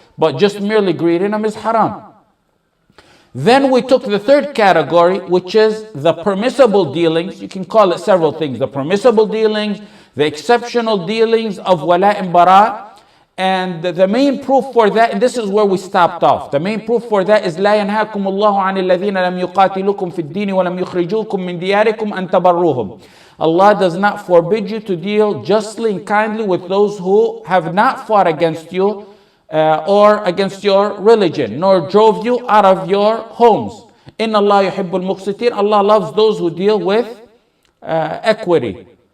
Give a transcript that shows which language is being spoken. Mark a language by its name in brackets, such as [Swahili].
[English] But just merely greeting them is haram. Then we took the third category, which is the permissible dealings. You can call it several things. The permissible dealings, the exceptional dealings of Wala' al-Bara'. And the main proof for that, and this is where we stopped off. The main proof for that is [Arabic] لا ينهاكم الله عن الذين لم يقاتلوكم في الدين ولم يخرجوكم من دياركم أن تبروهم. [English] Allah does not forbid you to deal justly and kindly with those who have not fought against you or against your religion, nor drove you out of your homes. [Arabic] Inna Allah yuhibbul muqsitin. [English] Allah loves those who deal with equity.